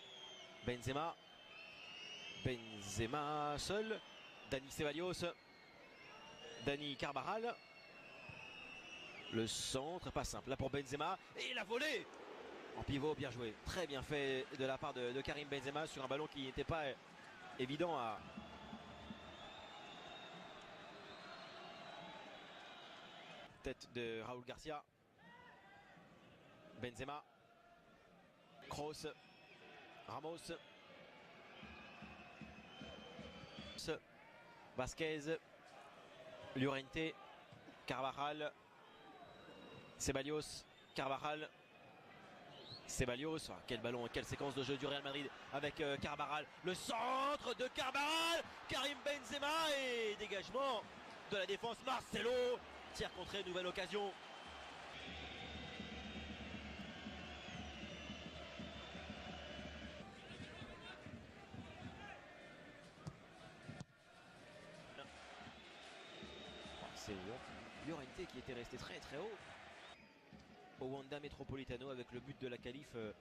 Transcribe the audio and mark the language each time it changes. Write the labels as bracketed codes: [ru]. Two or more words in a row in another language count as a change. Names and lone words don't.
[fr] Benzema seul, Dani Ceballos, Dani Carvajal, le centre, pas simple là pour Benzema, et la volée en pivot, bien joué, très bien fait de la part de Karim Benzema sur un ballon qui n'était pas évident à... Tête de Raúl Garcia, Benzema, Kroos, Ramos, Vázquez, Llorente, Carvajal, Ceballos, Carvajal, quel ballon, quelle séquence de jeu du Real Madrid avec Carvajal, le centre de Carvajal, Karim Benzema et dégagement de la défense, Marcelo, tir contré, nouvelle occasion. C'est Llorente qui était resté très très haut au Wanda Metropolitano avec le but de la qualif.